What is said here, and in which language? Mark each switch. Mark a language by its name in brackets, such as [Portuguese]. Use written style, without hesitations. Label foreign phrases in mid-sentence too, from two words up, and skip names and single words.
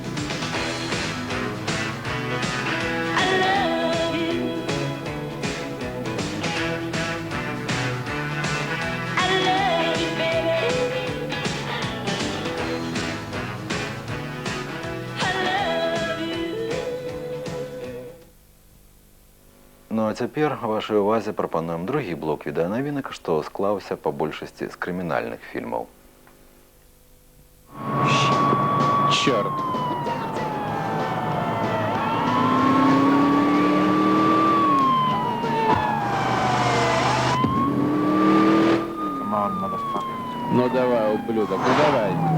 [English] I love you. I love you, baby. I love you. [Belarusian] Ну а цяпер вашай увазе прапануем другі блок відэанавінак, што склаўся па большасці з крымінальных фільмаў. [Russian] Черт. Ну давай, ублюдок, ну давай.